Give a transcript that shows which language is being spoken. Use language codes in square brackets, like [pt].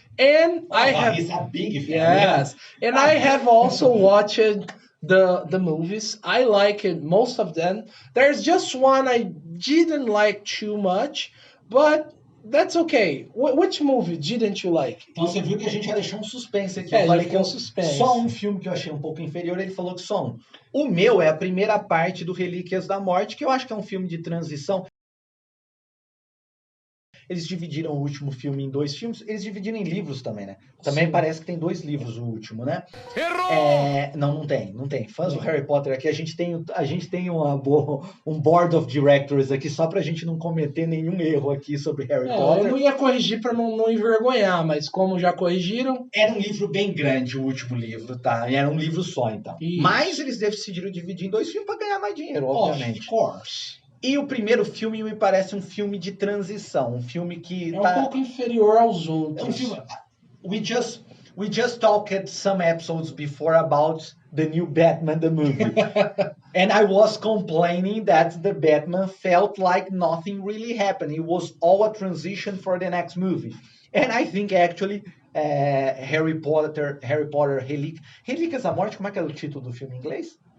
[en] And He's a big fan. Yes. Yeah. And I have also watched the movies. I like it, most of them. There's just one I didn't like too much, but that's okay. Which movie didn't you like? [pt] Então você viu que a gente já deixou um suspense aqui. Eu falei que um suspense. Só um filme que eu achei um pouco inferior, ele falou que só um. O meu é a primeira parte do Relíquias da Morte, que eu acho que é um filme de transição. Eles dividiram o último filme em 2 filmes. Eles dividiram em livros também, né? Também parece que tem 2 livros o último, né? Errou! Não tem. Fãs do Harry Potter aqui, a gente tem um [en] board of directors [pt] aqui só pra gente não cometer nenhum erro aqui sobre Harry Potter. Eu não ia corrigir pra não envergonhar, mas como já corrigiram... Era um livro bem grande, o último livro, tá? Era um livro só, então. Isso. Mas eles decidiram dividir em 2 filmes pra ganhar mais dinheiro, obviamente. [en] Of course. [pt] E o primeiro filme me parece um filme de transição, um filme que é um pouco inferior aos outros. É um filme. [en] We just talked some episodes before about the new Batman the movie, and I was complaining that the Batman felt like nothing really happened. It was all a transition for the next movie, and I think actually Harry Potter Relíquias da Morte, [pt] como é que é o título do filme em inglês?